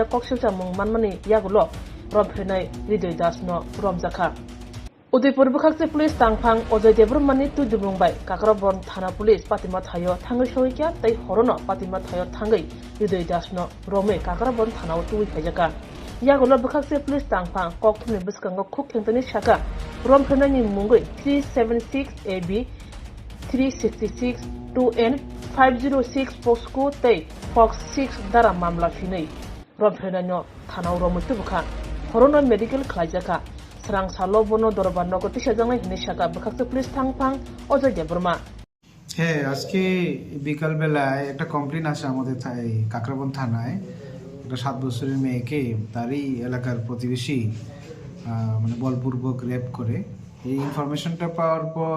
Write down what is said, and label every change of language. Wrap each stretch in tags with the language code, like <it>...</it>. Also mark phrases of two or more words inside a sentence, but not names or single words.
<trp>ककशिलचा मुं मानमानि यागुलो रमफ्रेनाय हृदय दासनो रमजाखा उदयपुर बुखाक्ति पुलिस तांफां अजय देब्रमनि तुजुबुंबाय काक्राबन थाना पुलिस पातिमा थायो थांगै सौयैक्या तै हरनो पातिमा थायो थांगै हृदय दासनो रमे काक्राबन थानाव तुइ फायजाका यागुलो बुखाक्ति पुलिस तांफां कोक्तुमनि बिस्कांगो खुक खेंतनि शाखा रमफ्रेनायनि मुंगै 376 AB 366 2N 506 पोस्को तै फक्स 6 दारा मामला फिनै रमफ्रेनायनो थानाव रमैतु बुखा हरनो मेडिकेल खालायजाका Swrangchati bono দরবার নগর তিসাজাংনাই হিনে শাখা বখাকতে পুলিশ থাংফাং অজয় দেববর্মা</trp> <bn>হ্যাঁ আজকে বিকাল বেলায় একটা কমপ্লেন আসে আমাদের কাকরাবন থানায় একটা 7 বছরের মেয়েকে তারই এলাকার প্রতিবেশী মানে বলপূর্বক রেপ করে এই ইনফরমেশনটা পাওয়ার পর</bn>